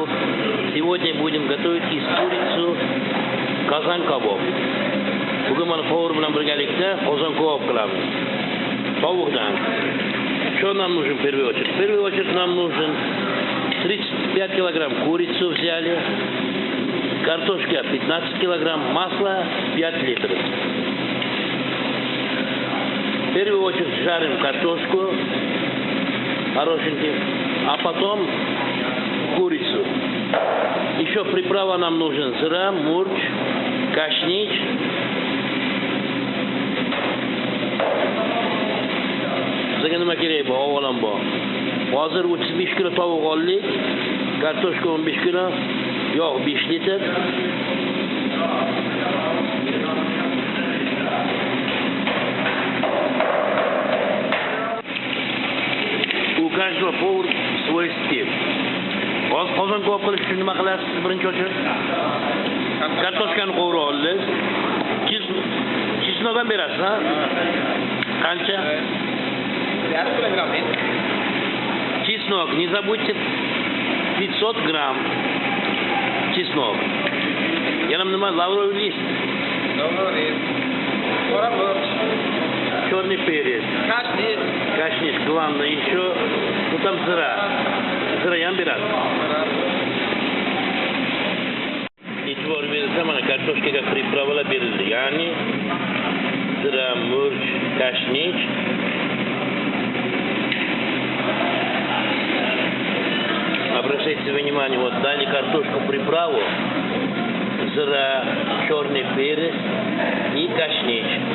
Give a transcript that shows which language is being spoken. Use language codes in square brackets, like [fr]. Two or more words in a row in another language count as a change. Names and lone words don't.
[ru] Сегодня будем готовить из курицу казан кабоб. [uz] Bugun mana повар bilan birgalikda qozon kabob qilamiz. Tovuqdan. [ru] Что нам нужен в первую очередь? В первую очередь нам нужен 35 килограмм курицу взяли, картошка 15 килограмм, масло 5 литров. В первую очередь жарим картошку хорошенький, а потом курицу. Еще приправа нам нужен: зира, мурч, кашнич, [uz] bizga nima kerak bu avvalambor. Hozir 35 kilo tovuq oldik, kartoshka 15 kilo, yog' 5 litr. [ru] У каждого повар свой стиль. [uz] Qozon kabob qilish uchun nima qilasiz? Birinchi o'chirib kartoshkani qovurib olasiz. Chesnok ham berasiz, ha? Qancha? [ru] Чеснок, не забудьте 500 грамм чеснок. Я нам лавровый лист. Черный перец. Кашниш, главное еще. Ну там зира. [uz] Zira ham beradi. E'tibor berilsa, mana kartoshkaga приправалар berildi. Ya'ni zira, murch, kashnich. [ru] Обращайте внимание, вот дали картошку приправу, зира, черный перец и кашнич.